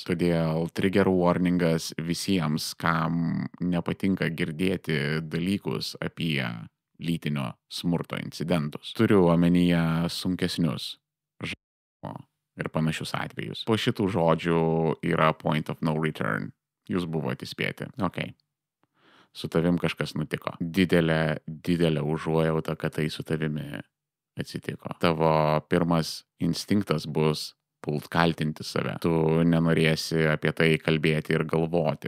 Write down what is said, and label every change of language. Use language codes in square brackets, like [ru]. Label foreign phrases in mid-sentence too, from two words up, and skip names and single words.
[lt] Todėl [en] trigger warningas [lt] visiems, kam nepatinka girdėti dalykus apie lytinio smurto incidentus. Turiu omenyje sunkesnius žaidimo ir panašius atvejus. Po šitų žodžių yra [en] point of no return. [lt] Jūs buvote įspėti. Su tavim kažkas nutiko. Didelė užuojauta, kad tai su tavimi atsitiko. Tavo pirmas instinktas bus pult kaltinti save. Tu nenorėsi apie tai kalbėti ir galvoti.